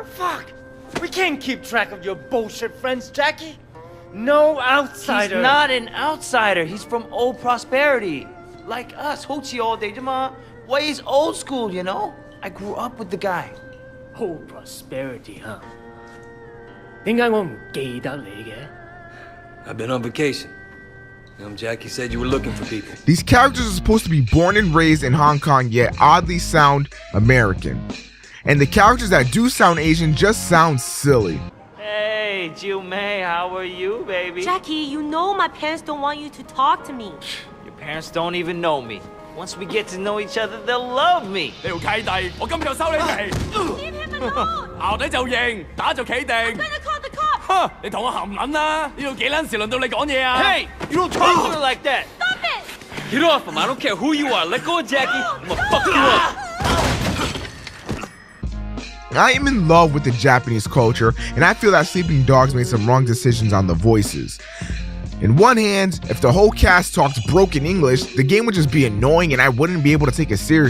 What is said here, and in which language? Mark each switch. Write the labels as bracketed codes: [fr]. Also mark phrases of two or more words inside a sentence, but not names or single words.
[en] Fuck! We can't keep track of your bullshit friends, Jackie. No outsider. He's not an outsider. He's from old prosperity. Like us, Hochi all day, Jama. Wei's old school, you know? I grew up with the guy. Old prosperity, [yue] huh? 點解我唔記得你嘅？ [en] I've been on vacation. Jackie said you were looking for people. These characters are supposed to be born and raised in Hong Kong, yet oddly sound American. And the characters that do sound Asian just sound silly. Hey, Jiu Mei, how are you, baby? Jackie, you know my parents don't want you to talk to me. Your parents don't even know me. Once we get to know each other, they'll love me. [yue] 你條契弟，我今日就收你皮。 [en] Leave him alone. [yue] 淆底就認，打就企定。 [en] I'm gonna call the cops. [yue] 哼！你同我含撚啦！呢度幾撚時輪到你講嘢啊？ [en] Hey, you don't talk to her like that. Stop it. Get off him. I don't care who you are. Let go of Jackie. I'm gonna fuck you up. I am in love with the Japanese culture, and I feel that Sleeping Dogs made some wrong decisions on the voices. In one hand, if the whole cast talked broken English, the game would just be annoying and I wouldn't be able to take it serious.